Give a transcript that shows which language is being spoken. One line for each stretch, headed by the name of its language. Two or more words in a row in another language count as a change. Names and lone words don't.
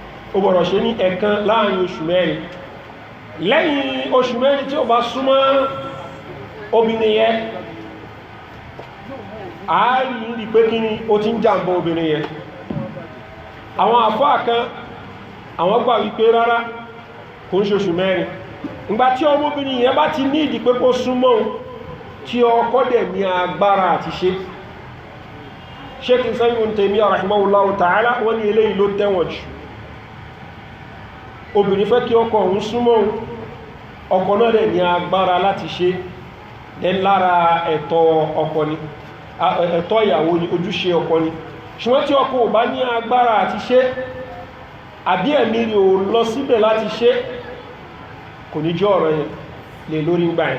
Yoruba: ó gbọ́dọ̀ ṣe ní ẹ̀kan láàrin oṣù mẹ́rin. Lẹ́yìn oṣù mẹ́rin tí ó bá súnmọ́ obìnrin yẹn, ààrí rí pé kí ni ó ti ń jàǹbá obìnrin yẹn. Àwọn àfáà kan àwọn gbà wípé rárá kò ń ṣoṣù mẹ́rin. Ìgbà tí ọmọbìnrin yẹn bá ti ní ìdí pé kó súnmọ́ tí ọkọ dẹ̀ ní agbára àti ṣe. Sheikh Ibn Taymiyyah
Arabic: رحمه الله تعالى
Yoruba: wọ́n ní eléyìí ló tẹ́wọ̀n jù. Obìnrin fẹ́ kí ọkọ òun súnmọ́ ọkọ náà dẹ̀ ní agbára láti ṣe, dẹ̀ lára ẹ̀tọ́ ọkọ ni, ẹ̀tọ́ ìyàwó ni, ojúṣe ọkọ ni. Ṣùgbọ́n tí ọkọ ò bá ní agbára àti ṣe àbí ẹ̀mí rí ò lọ síbẹ̀ láti ṣe, kò ní jẹ́ ọ̀rọ̀ yẹn lè lórí ń gbà yẹn.